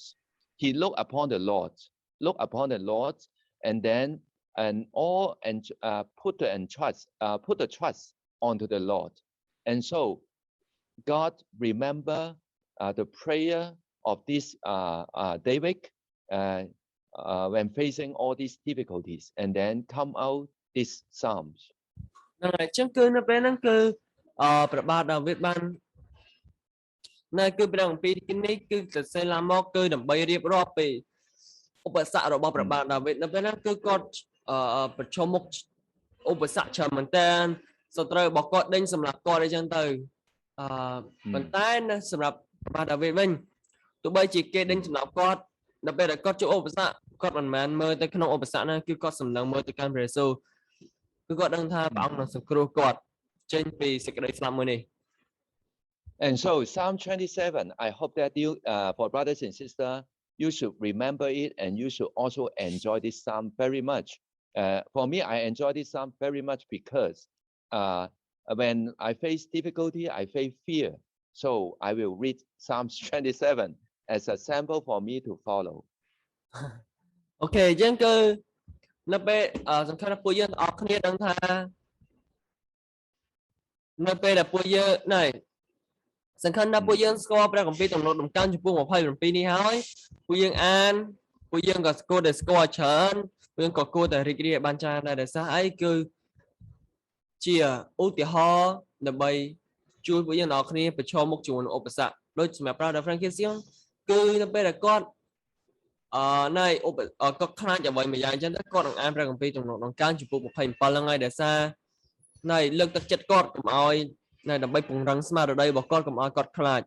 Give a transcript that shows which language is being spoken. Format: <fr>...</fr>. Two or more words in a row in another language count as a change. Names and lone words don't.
<en>He looked upon the Lord, and then put the trust onto the Lord, and so God remember the prayer of this David when facing all these difficulties, and then come out these Psalms.</en> <km>ហ្នឹងហើយអញ្ចឹងគឺនៅពេលហ្នឹងគឺព្រះបាទដាវីតបាននៅគឺព្រះគម្ពីរនេះគឺសរសេរឡើងមកគឺដើម្បីរៀបរាប់ ពីឧបសគ្គរបស់ព្រះបាទដាវីតនៅពេលហ្នឹងគឺគាត់ប្រឈមមុខឧបសគ្គច្រើនមែនតើសត្រូវរបស់គាត់ដេញសម្រាប់គាត់អីចឹងទៅប៉ុន្តែសម្រាប់ព្រះបាទដាវីតវិញទោះបីជាគេដេញសម្រាប់គាត់នៅពេលដែលគាត់ជួបឧបសគ្គគាត់មិនមែនមើលទៅក្នុងឧបសគ្គហ្នឹងគឺគាត់សម្លឹងមើលទៅកាន់ព្រះយេស៊ូវគឺគាត់ដឹងថាព្រះអង្គនឹងសង្គ្រោះគាត់ចេញពីសេចក្តីស្លាប់មួយនេះ</km> <en>And so Psalm 27, I hope that you, for brothers and sisters, you should remember it, and you should also enjoy this psalm very much. For me, I enjoy this psalm very much because when I face difficulty, I face fear. So I will read Psalms 27 as a sample for me to follow.</en> <km>Okay, អញ្ចឹងគឺនៅពេលសំខាន់ថាពួកយើងទាំងអស់គ្នាដឹងថានៅពេលដែលពួកយើងណែសំខាន់ថាពួកយើងស្គាល់ព្រះគម្ពីរទំនុកដំកើង ចំពោះ27នេះហើយពួកយើងអានពួកយើងក៏ស្គាល់ច្រើនពួកយើងក៏គួរតែរីករាយបានច្រើនដែរដោយសារអីគឺជាឧទាហរណ៍ដើម្បីជួយពួកយើងទាំងអស់គ្នាប្រឈមមុខជាមួយនឹងឧបសគ្គដូចសម្រាប់ព្រះ Franciscan គឺនៅពេលដែលគាត់ណែគាត់ខ្លាចអ្វីមួយយ៉ាងអញ្ចឹងទៅគាត់នឹងអានព្រះគម្ពីរទំនុកដំកើងចំពោះ27ហ្នឹងហើយដោយសារណែលើកទឹកចិត្តគាត់កុំឲ្យណែដើម្បីពង្រឹងស្មារតីរបស់គាត់កុំឲ្យគាត់ខ្លាច</km>